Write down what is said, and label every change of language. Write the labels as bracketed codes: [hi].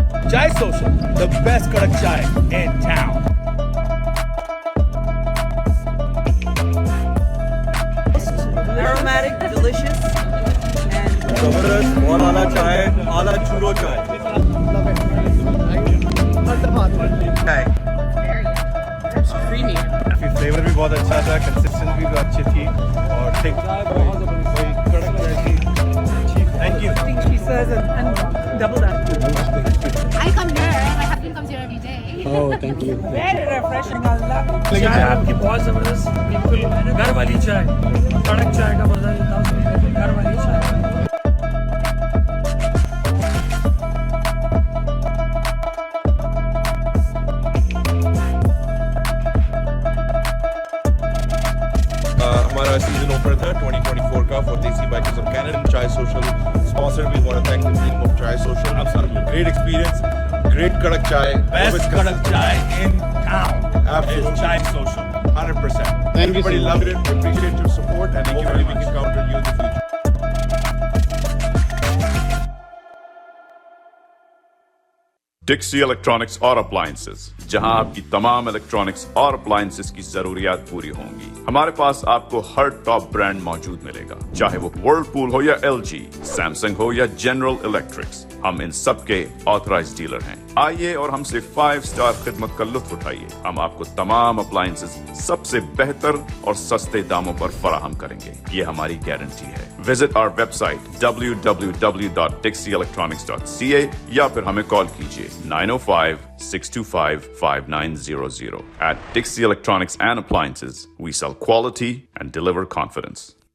[en] Chai Social, the best kadak chai in town. Aromatic, delicious, and [hi] जबरदस्त और आला चाय, आला चूरो चाय. [en] creamy. [hi] फ्लेवर भी बहुत अच्छा था, कंसिस्टेंसी भी अच्छी थी और थिक वही कड़क चाय थी. [en] Thank you. She says, and double that. I come here. My husband comes here every day. Oh, thank you. Very refreshing. I love it. [hi] चाय आपकी बहुत जबरदस्त, बिल्कुल घर वाली चाय, कड़क चाय का मजा लेता हूँ, घर वाली चाय. हमारा सीजन ओपनर था 2024 का for Desi Bikers of Canada. [en] Chai Social sponsor. We want to thank the team of Chai Social. Absolutely great experience, great kadak chai. Best kadak chai in town. Absolutely. Is Chai Social. 100%. Everybody loved it. We appreciate your support and hopefully we can count on you in the future. [hi] डिक्सी electronics और appliances, जहां आपकी तमाम electronics और appliances की जरूरियात पूरी होंगी. हमारे पास आपको हर टॉप ब्रांड मौजूद मिलेगा, चाहे वो वर्लपूल हो या एलजी, सैमसंग हो या जनरल इलेक्ट्रिक्स. हम इन सब के ऑथराइज्ड डीलर हैं. आइए और हमसे 5 स्टार खिदमत का लुत्फ उठाइए. हम आपको तमाम अप्लायंसेस सबसे बेहतर और सस्ते दामों पर फराहम करेंगे. ये हमारी गारंटी है. [en] visit our website [hi] www.dixieelectronics.ca या फिर हमें कॉल कीजिए 905-625-5900. [en] At Dixie Electronics and Appliances, we sell quality and deliver confidence.